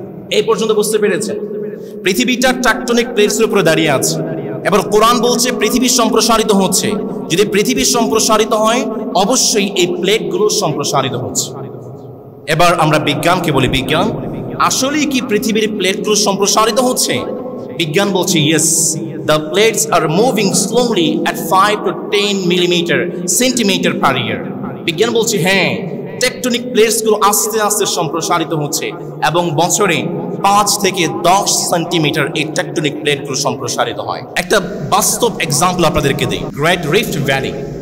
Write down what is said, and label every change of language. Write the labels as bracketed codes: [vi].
[bn] এই পর্যন্ত বুঝতে পেরেছেন? পৃথিবীটা টেকটনিক প্লেটস এর উপরে দাঁড়িয়ে আছে। এবার কোরআন বলছে পৃথিবী সম্প্রসারিত হচ্ছে। যদি পৃথিবী সম্প্রসারিত হয়, অবশ্যই এই প্লেটগুলো সম্প্রসারিত হচ্ছে। এবার আমরা বিজ্ঞানকে বলি, বিজ্ঞান আসলেই কি পৃথিবীর প্লেটগুলো সম্প্রসারিত হচ্ছে? বিজ্ঞান বলছে [en] Yes, the plates are moving slowly at 5 to 10 centimeter per year. [bn] বিজ্ঞান বলছে হ্যাঁ, টেকটনিক প্লেটস গুলো আস্তে আস্তে সম্প্রসারিত হচ্ছে এবং বছরে 5 থেকে 10 সেন্টিমিটার এই টেকটনিক প্লেটগুলো সম্প্রসারিত হয়। একটা বাস্তব এক্সাম্পল আপনাদেরকে দিই, গ্রেট রিফট ভ্যালি।